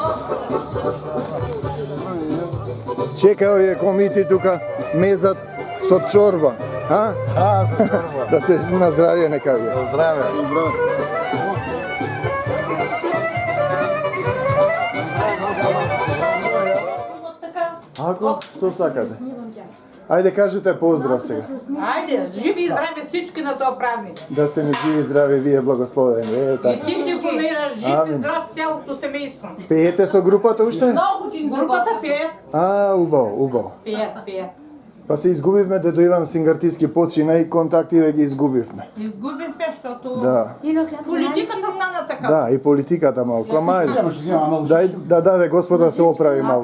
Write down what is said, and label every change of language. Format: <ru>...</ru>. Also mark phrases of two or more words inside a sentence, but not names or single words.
<mk>Чекај овие комити тука, мезат со чорба. А? со чорба. Да се на здравје нека ви. Здраве. Ако, што сакате? Ајде кажете поздрав сега.</mk> <bg>Айде, живи и здрави всички на този празник.</bg> <mk>Да сте ми живи и здрави, вие благословени. Е, И така.</mk> <bg>ти ти помираш жив и Амин. здрав с цялото семейство.</bg> <mk>Пеете со групата уште?</mk> <bg>Много групата пеят.</bg> <mk>А, убаво, убаво.</mk> <bg>Пеят.</bg> <mk>Па се изгубивме, дедо Иван Сингартиски почина и контактите ги изгубивме.</mk> <bg>Изгубихме, защото Да. политиката стана така.</bg> <mk>Да, и политиката малку. Ама ајде. Дај да даде Господ да се оправи малку.</mk>